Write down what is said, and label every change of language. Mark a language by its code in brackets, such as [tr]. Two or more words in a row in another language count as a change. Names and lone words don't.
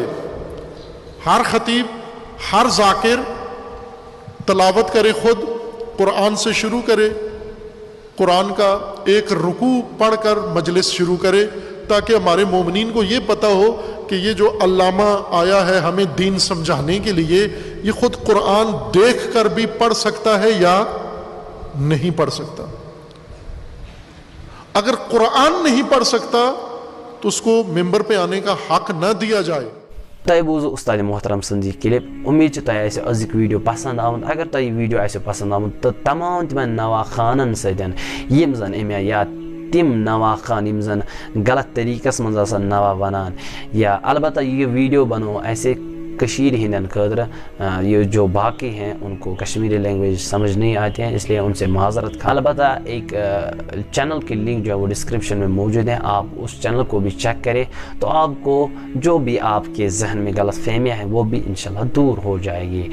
[ur] ہر خطیب، ہر ذاکر تلاوت کرے، خود قرآن سے شروع کرے، قرآن کا ایک رکوع پڑھ کر مجلس شروع کرے، تاکہ ہمارے مومنین کو یہ پتہ ہو کہ یہ جو علامہ آیا ہے ہمیں دین سمجھانے کے لیے، یہ خود قرآن دیکھ کر بھی پڑھ سکتا ہے یا نہیں پڑھ سکتا. اگر قرآن نہیں پڑھ سکتا تو اس کو ممبر پہ آنے کا حق نہ دیا جائے. [ks] تۄہہِ بوٗزوٕ اُستاد محترم سٕنٛز یہِ کِلِپ. اُمید چھِ تۄہہِ آسہِ أزیُک ویٖڈیو پسنٛد آمُت. اگر تۄہہِ یہِ ویٖڈیو آسیو پسنٛد آمُت تہٕ تمام تِمن نواح خانن سۭتۍ یِم زن أمۍ آیہِ یا تِم نواح خان یِم زن غلط طریٖقس منٛز آسان نواح ونان، یا البتہ یہ ویڈیو بنو ایسے کشیر ہندن خاطر [ur] یہ جو باقی ہیں ان کو کشمیری لینگویج سمجھ نہیں آتے ہیں، اس لیے ان سے معذرت. البتہ ایک چینل کی لنک جو ہے وہ ڈسکرپشن میں موجود ہے، آپ اس چینل کو بھی چیک کریں تو آپ کو جو بھی آپ کے ذہن میں غلط فہمیاں ہیں وہ بھی انشاءاللہ دور ہو جائے گی.